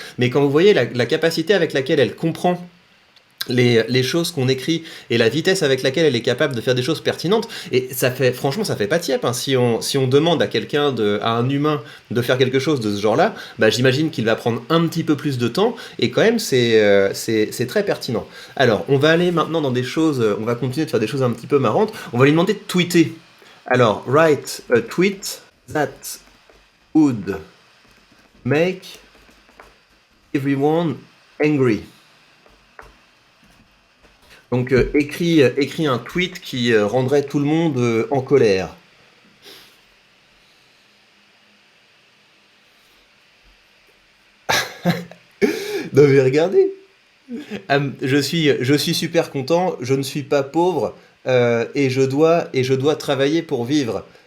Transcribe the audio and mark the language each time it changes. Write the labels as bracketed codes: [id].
[fr] Mais quand vous voyez la capacité avec laquelle elle comprend les choses qu'on écrit et la vitesse avec laquelle elle est capable de faire des choses pertinentes, et franchement ça fait pas tiep, si on demande à à un humain de faire quelque chose de ce genre-là, j'imagine qu'il va prendre un petit peu plus de temps, et quand même c'est très pertinent. Alors on va aller maintenant dans des choses, on va continuer de faire des choses un petit peu marrantes, on va lui demander de tweeter. Alors, [en] write a tweet that would make everyone angry. [fr] Donc écris un tweet qui rendrait tout le monde en colère. Non mais regardez. Je suis super content, je ne suis pas pauvre et je dois travailler pour vivre.